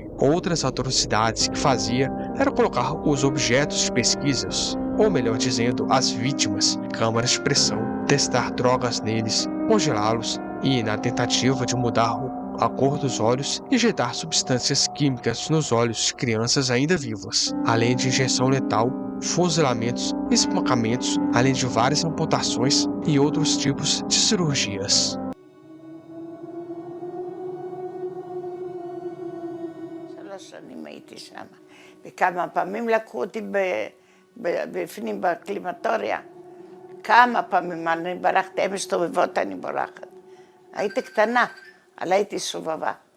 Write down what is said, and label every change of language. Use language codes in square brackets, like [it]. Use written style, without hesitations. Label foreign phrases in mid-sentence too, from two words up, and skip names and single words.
[pt] Outras atrocidades que fazia era colocar os objetos de pesquisas, ou melhor dizendo, as vítimas, em câmaras de pressão, testar drogas neles, congelá-los e, na tentativa de mudar a cor dos olhos, injetar substâncias químicas nos olhos de crianças ainda vivas, além de injeção letal, fuzilamentos, espancamentos, além de várias amputações e outros tipos de cirurgias. [he] וכמה פעמים לקחו אותי בפנים בקלימטוריה. כמה פעמים אני ברחתי, הם מסתובבות, אני בורחת. הייתי קטנה, אבל הייתי סובבה.